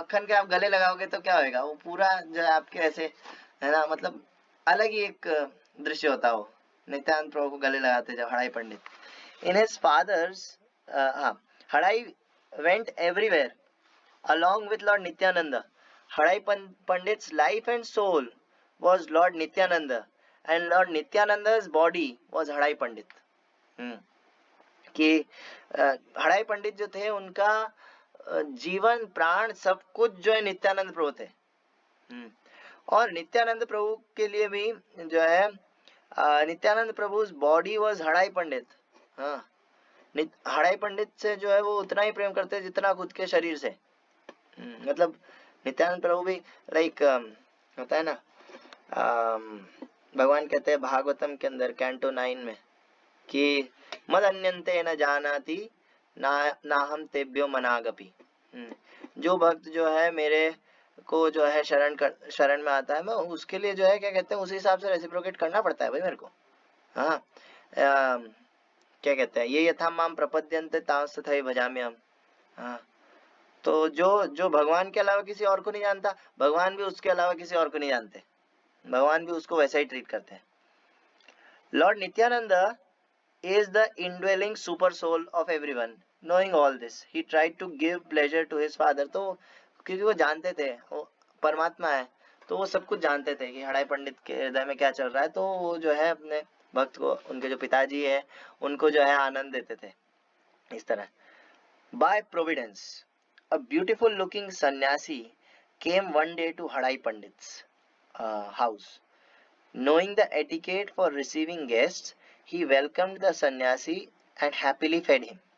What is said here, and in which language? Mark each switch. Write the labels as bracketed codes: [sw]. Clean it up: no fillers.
[hi] मक्खन के आप गले लगाओगे तो क्या होएगा, वो पूरा जो है आपके ऐसे, है ना, मतलब अलग ही एक दृश्य होता हो. नित्यानंद प्रभु को गले लगाते जब हड़ाई पंडित. [en] In his father's, हाँ, Hadai went everywhere along with Lord Nityananda. Hadai Pandit's life and soul was Lord Nityananda, and Lord Nityananda's body was Hadai Pandit. [hi] कि हड़ाई पंडित जो थे उनका जीवन प्राण सब कुछ जो है नित्यानंद प्रभु थे. और नित्यानंद प्रभु के लिए भी जो है नित्यानंद प्रभु [en] body was [hi] हड़ाई पंडित. हाँ, हड़ाई पंडित से जो है वो उतना ही प्रेम करते जितना खुद के शरीर से. मतलब नित्यानंद प्रभु भी लाइक होता है ना, भगवान कहते हैं भागवतम के अंदर कैंटो 9 में कि [sa] मद अन्यन्ते न जानाति ना हम तेभ्यो मनागपि. [hi] जो भक्त जो है मेरे को जो है शरण में आता है, मैं उसके लिए जो है क्या कहते हैं उसी हिसाब से रेसिप्रोकेट करना पड़ता है भाई मेरे को. हाँ, क्या कहते हैं, ये [sa] यथा माम प्रपद्यन्ते तांस तथैव भजाम्यहम्. [hi] हाँ, तो जो भगवान के अलावा किसी और को नहीं जानता, भगवान भी उसके अलावा किसी और को नहीं जानते, भगवान भी उसको वैसा ही ट्रीट करते हैं. [en] Lord Nityananda is the indwelling super soul of everyone. Knowing all this, he tried to give pleasure to his father. [hi] तो क्योंकि वो जानते थे वो परमात्मा है, तो वो सब कुछ जानते थे कि हड़ाई पंडित के हृदय में क्या चल रहा है, तो वो जो है अपने भक्त को, उनके जो पिताजी है उनको जो है आनंद देते थे इस तरह। [en] By providence a beautiful looking sannyasi came one day to Hadai Pandit's house. Knowing the etiquette for receiving guests, he welcomed the sannyasi and happily fed him.